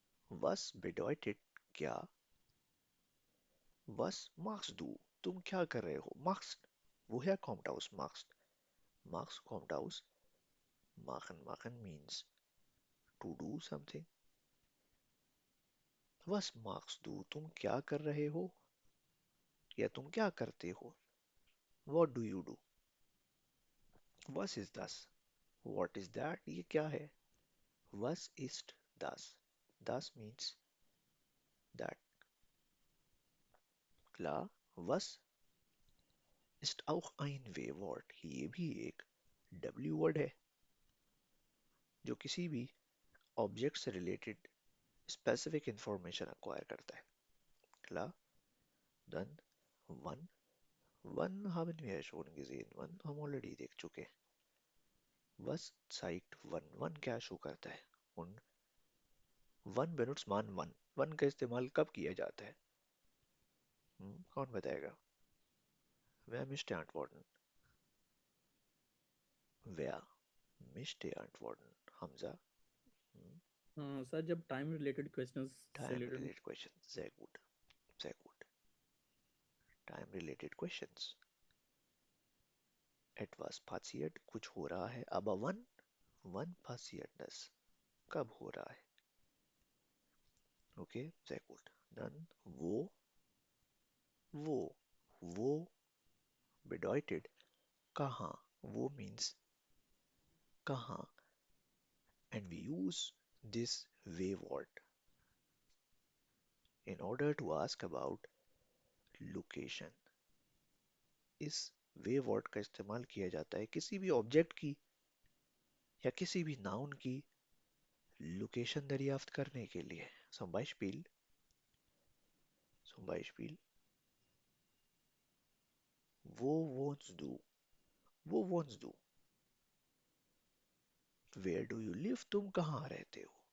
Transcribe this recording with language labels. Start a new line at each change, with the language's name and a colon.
German: Was bedeutet क्या? Was machst du?
Hindi: तुम क्या कर रहे हो?
German: Machst. Woher kommt aus machst? Machst kommt aus machen.
English: Machen means to do something.
German: Was machst du?
Hindi: तुम क्या कर रहे हो? या तुम क्या करते हो?
English: What do you do?
German: Was ist das?
English: What is that?
Hindi: ये क्या है?
German: Was ist das? Das means that. Klar, was ist auch ein W-Wort.
Hindi: ये भी एक W-Word है जो किसी भी ऑब्जेक्ट से रिलेटेड स्पेसिफिक इंफॉर्मेशन अक्वायर करता है.
German: Klar, dann wann. Wann haben wir schon gesehen?
Hindi: Wann हम ऑलरेडी देख चुके हैं.
German: Was zeigt wann.
Hindi: Wann क्या शो करता है?
German: Und wann benutzt man wann.
Hindi: Wann का इस्तेमाल कब किया जाता है? कौन बताएगा?
German: Wer müsste antworten? Wer müsste antworten? Hamza.
Hindi: Sir जब टाइम रिलेटेड क्वेश्चंस से
English: Time
Hindi: related.
English: related questions.
German: Sehr gut. Sehr gut.
English: Time related questions.
German: Etwas passiert.
Hindi: कुछ हो रहा है.
German: Aber wann passiert das?
Hindi: कब हो रहा है?
German: Okay, sehr gut. Dann wo. Wo bedeutet कहाँ.
English: Wo means कहाँ. And we use this way word. In order to ask about location,
Hindi: इस वे वर्ड का इस्तेमाल किया जाता है किसी भी ऑब्जेक्ट की या किसी भी नाउन की लोकेशन दरियाफ्त करने के लिए.
German: Zum Beispiel, wo wohnst du? Wo wohnst du?
English: Where do you live?
Hindi: तुम कहाँ रहते हो?